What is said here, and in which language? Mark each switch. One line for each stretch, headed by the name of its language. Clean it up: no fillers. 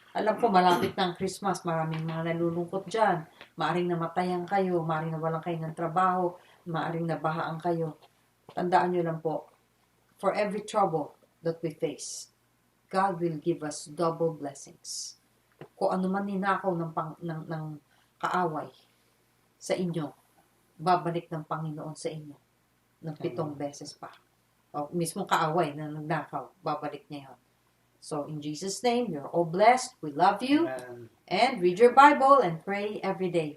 Filipino: Alam ko, malapit na ang Christmas, maraming mga nalulungkot dyan. Maaring namatayan kayo, maaring nawalan kayo ng trabaho, maaring nabahaan kayo. Tandaan nyo lang po,
English: for every trouble that we face, God will give us double blessings.
Filipino: Kung ano man ninakaw ng kaaway sa inyo, babalik ng Panginoon sa inyo ng 7 beses pa. O mismo kaaway na nagnakaw, babalik niya yun.
English: So, in Jesus' name, you're all blessed. We love you. Amen. And read your Bible and pray every day.